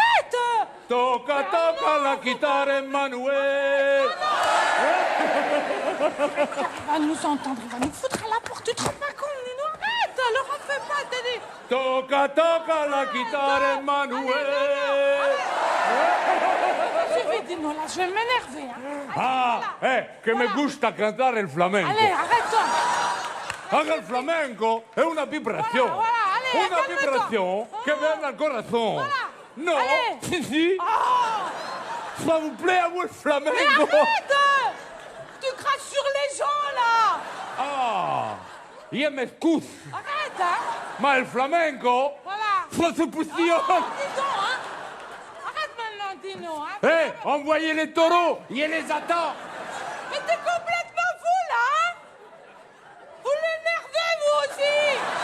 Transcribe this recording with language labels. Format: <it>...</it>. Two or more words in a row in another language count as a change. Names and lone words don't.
<es>Toca, toca</es> <fr>la guitare, Emmanuel. Il va nous entendre, il va nous foutre à la porte. Tu te rends pas compte, Nino? Arrête, leur en fais pas, t'as dit.</fr> <es>Toca, toca</es> <fr>la guitare, Emmanuel. Suffit, Dino, là, je vais m'énerver. Hein.</fr> <it>Ah, che</it> <es>me gusta</es> <it>cantare il flamenco.</it> <fr>Allez, arrête-toi.</fr> <it>Anche il flamenco è una vibrazione.</it> <fr>Voilà, allez,</fr> <it>Una</it> <fr>calme-toi.</fr> <it>vibrazione che viene dal corazon.</it> <fr>Voilà.</fr> <it>No,</it> <fr>Allez.</fr> <it>si, si. Oh,</it> <fr>Ça vous plaît à vous le mais flamenco? arrête. Tu craches sur les gens, là.</fr> <it>Ah, io mi scuso,</it> <fr>Arrête, hein.</fr> <it>ma il flamenco</it> <fr>Voilà.</fr> <it>fa su Oh, pustione.</it> <fr>dis donc, hein. Arrête maintenant, Dino. Hein. Envoyez les taureaux, il les attend. Mais t'es complètement fou, là, hein. Vous l'énervez, vous aussi.</fr>